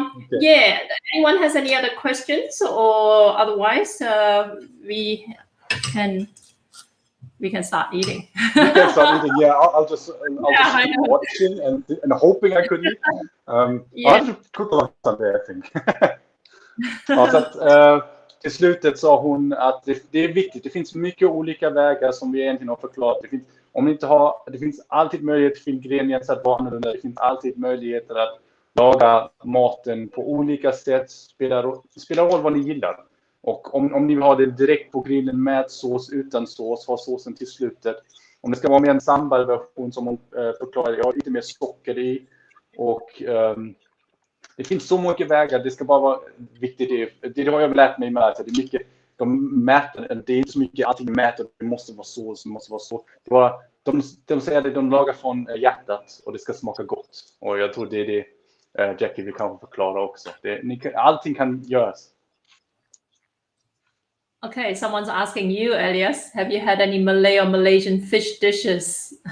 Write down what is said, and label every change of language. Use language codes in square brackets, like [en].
[en] Yeah, anyone has any other questions, or otherwise we can start eating. We can start eating. Yeah, I'll just keep watching and hoping I could eat. I'll have to cook on Sunday, I think. [sv] Till slutet sa hon att det är viktigt. Det finns mycket olika vägar som vi egentligen har förklarat. Det finns alltid möjlighet för ingredienser att vara annorlunda. Det finns alltid möjligheter att laga maten på olika sätt. Spelar roll vad ni gillar. Och om ni vill ha det direkt på grillen med sås, utan sås, ha såsen till slutet. Om det ska vara mer en sambalversion som hon förklarar, jag har lite mer socker i. Och det finns så många vägar, det ska bara vara viktigt. Det har jag lärt mig med. Alltså, det är mycket, det är inte så mycket allting mäter, det måste vara så. De säger att de lagar från hjärtat och det ska smaka gott. Och jag tror det är det Jackie vill kanske förklara också. Allting kan göras. [en] Okay, someone's asking you, Elias, have you had any Malay or Malaysian fish dishes?